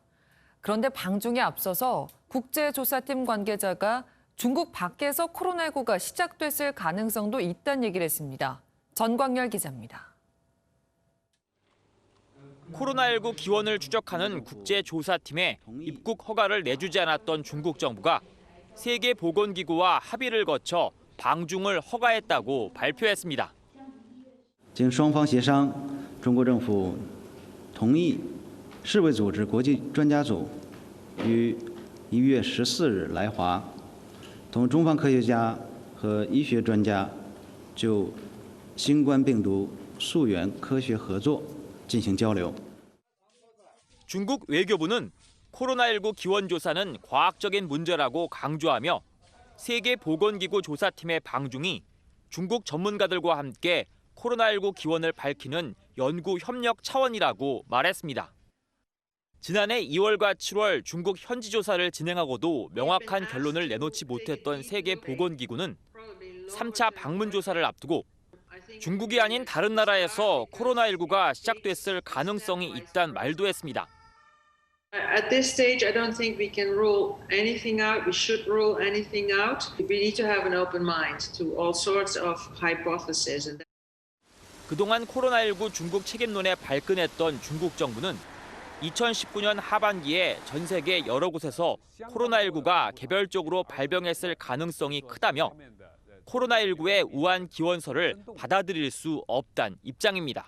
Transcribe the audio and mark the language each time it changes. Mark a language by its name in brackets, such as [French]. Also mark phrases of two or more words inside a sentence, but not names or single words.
[Korean] 그런데 방중에 앞서서 국제조사팀 관계자가 중국 밖에서 코로나19가 시작됐을 가능성도 있다는 얘기를 했습니다. 전광열 기자입니다. 코로나19 기원을 추적하는 국제조사팀에 입국 허가를 내주지 않았던 중국 정부가 세계보건기구와 합의를 거쳐 방중을 허가했다고 발표했습니다. [Chinese] 经双方协商，中国政府同意世卫组织国际专家组于1月14日来华，同中方科学家和医学专家就新冠病毒溯源科学合作进行交流。 [Korean] 중국 외교부는 코로나19 기원 조사는 과학적인 문제라고 강조하며 세계보건기구 조사팀의 방중이 중국 전문가들과 함께 코로나19 기원을 밝히는 연구 협력 차원이라고 말했습니다. 지난해 2월과 7월 중국 현지 조사를 진행하고도 명확한 결론을 내놓지 못했던 세계보건기구는 3차 방문 조사를 앞두고 중국이 아닌 다른 나라에서 코로나19가 시작됐을 가능성이 있다는 말도 했습니다. [English] At this stage, I don't think we can rule anything out. We should rule anything out. We need to have an open mind to all sorts of hypotheses. [Korean] 그동안 코로나19 중국 책임론에 발끈했던 중국 정부는 2019년 하반기에 전 세계 여러 곳에서 코로나19가 개별적으로 발병했을 가능성이 크다며 코로나19의 우한 기원설을 받아들일 수 없다는 입장입니다.